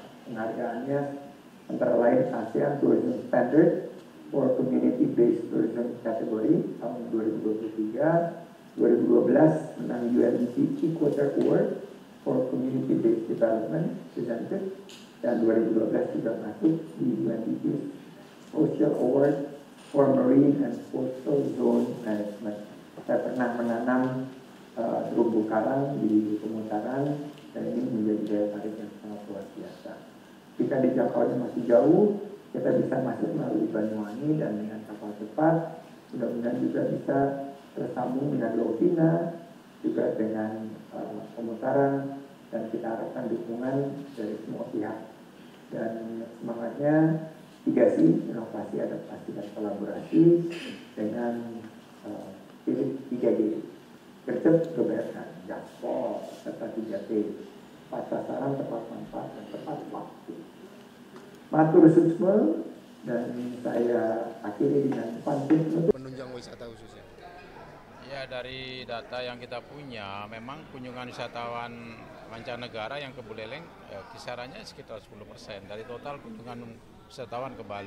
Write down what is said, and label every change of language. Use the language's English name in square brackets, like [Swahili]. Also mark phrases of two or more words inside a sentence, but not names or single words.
[Indonesian] Penghargaannya antara lain ASEAN Tourism Standard for Community Based Tourism kategori tahun 2023. 2012 menang UNDP Equator Award for Community Based Development presented, dan 2012 juga masuk di UNDP Social Award for Marine and Coastal Zone Management. Saya pernah menanam terumbu karang di Pemutaran, dan ini menjadi daya tarik yang sangat luar biasa. Jika dijangkaunya masih jauh, kita bisa masuk melalui Banyuwangi dan dengan kapal cepat, mudah-mudahan juga bisa tersambung dengan Lovina, juga dengan Pemutaran, dan kita harapkan dukungan dari semua pihak. Dan semangatnya 3C, inovasi, adaptasi, dan kolaborasi dengan 3G, gercep, geberkan, gaspol, serta 3T, tepat sasaran, tepat manfaat, dan tepat waktu. [Balinese] Matur suksma, [Indonesian] dan saya akhiri dengan pantun penunjang wisata khususnya. Ya, dari data yang kita punya, memang kunjungan wisatawan mancanegara yang ke Buleleng kisarannya sekitar 10% dari total kunjungan wisatawan ke Bali.